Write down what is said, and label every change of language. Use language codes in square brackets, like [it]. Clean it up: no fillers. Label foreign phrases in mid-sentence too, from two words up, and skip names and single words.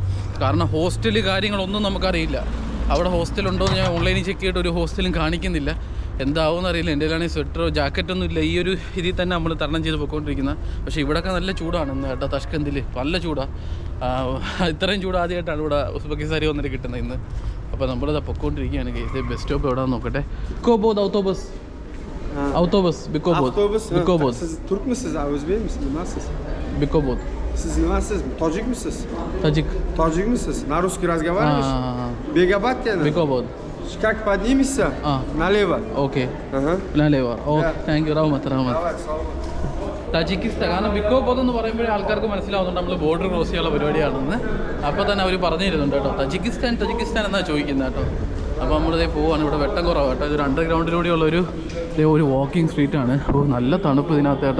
[ml] കാരണം ഹോസ്റ്റല് കാര്യങ്ങളൊന്നും നമുക്കറിയില്ല. അവിടെ ഹോസ്റ്റലുണ്ടോ എന്ന് ഞാൻ ഓൺലൈനിൽ ചെക്ക് ചെയ്തിട്ട് ഒരു ഹോസ്റ്റലും കാണിക്കുന്നില്ല. എന്താവുമെന്ന് അറിയില്ല. എൻ്റെ കയ്യിലാണെങ്കിൽ സ്വെറ്ററോ ജാക്കറ്റൊന്നും ഇല്ല. ഈ ഒരു ഇതിൽ തന്നെ നമ്മൾ തരണം ചെയ്ത് പോയിക്കൊണ്ടിരിക്കുന്നത്. പക്ഷേ ഇവിടെയൊക്കെ നല്ല ചൂടാണ് ഇന്ന് കേട്ടോ. തഷ്കന്തിൽ നല്ല ചൂടാണ്. ഇത്രയും ചൂട് ആദ്യമായിട്ടാണ് ഇവിടെ ഉസ്ബെക്കിസ്ഥാനി വന്നിട്ട് കിട്ടുന്നത് ഇന്ന്. അപ്പോൾ നമ്മളിത് പൊയ്ക്കൊണ്ടിരിക്കുകയാണ്. [en] bus stop [ml] എവിടെയാണെന്ന് നോക്കട്ടെ. Bikobod. [tr] Türk müsünüz? Özbek misiniz? Nasılsınız? Bikobod. Siz nasılsınız? Tacik misiniz? Tacik misiniz? [ru] На русский разговариваешь? Бегабат yani. Bikobod. Как поднимешься? Налево. Okay. Ага. Налево. [en] Okay. Thank you. [ru] Rahmat. Давай, салам. [ml] തജിക്കിസ്ഥാൻ. കാരണം ബിക്കോബോധ് എന്ന് പറയുമ്പോഴേ ആൾക്കാർക്ക് മനസ്സിലാവുന്നുണ്ട് നമ്മൾ [en] border cross [ml] ചെയ്യാനുള്ള പരിപാടിയാണെന്ന്. അപ്പോൾ തന്നെ അവർ പറഞ്ഞിരുന്നുണ്ട് കേട്ടോ. തജിക്കിസ്ഥാൻ എന്നാണ് ചോദിക്കുന്നത് കേട്ടോ. അപ്പോൾ നമ്മളിതേ പോവാണ്. ഇവിടെ വെട്ടം കുറവാണ് കേട്ടോ. ഇതൊരു അണ്ടർഗ്രൗണ്ടിലൂടെയുള്ളൊരു ഒരു വാക്കിംഗ് സ്ട്രീറ്റാണ്. അപ്പോൾ നല്ല തണുപ്പ് ഇതിനകത്ത് കേട്ടോ.